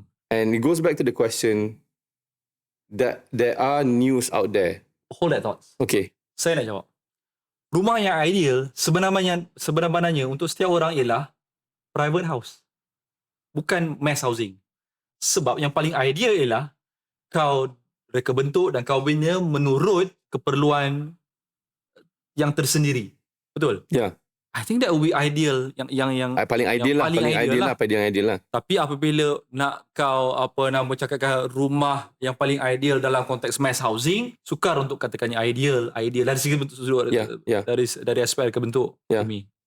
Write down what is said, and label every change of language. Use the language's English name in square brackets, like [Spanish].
[English] And it goes back to the question that there are news out there. Hold that thoughts. Okay. [Malay] Saya nak jawab. Rumah yang ideal sebenarnya untuk setiap orang ialah private house. Bukan mass housing. Sebab yang paling ideal ialah kau reka bentuk dan kau bina menurut keperluan yang tersendiri. Betul? Ya. Yeah. [English] I think that would be ideal yang [Malay] paling ideal lah. Tapi apabila nak kau cakapkan rumah yang paling ideal dalam konteks mass housing, sukar untuk katakannya ideal dari segi bentuk dari aspek kebentuk kami.